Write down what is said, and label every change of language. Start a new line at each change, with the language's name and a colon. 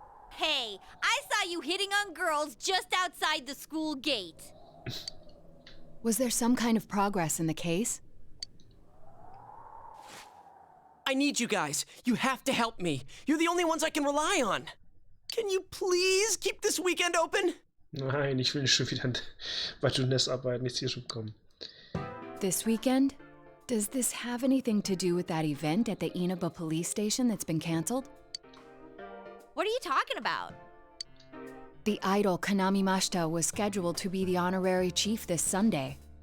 English: Hey, I saw you hitting on girls just outside the school gate. Was there some kind of progress in the case? I need you guys. You have to help me. You're the only ones I can rely on. Can you please keep this weekend open?
German: Nein, ich will nicht schon wieder bei Juness arbeiten. Ich ziehe schon kommen.
English: This weekend? Does this have anything to do with that event at the Inaba police station that's been canceled? What are you talking about? The idol Kanami Mashita was scheduled to be the honorary chief this Sunday.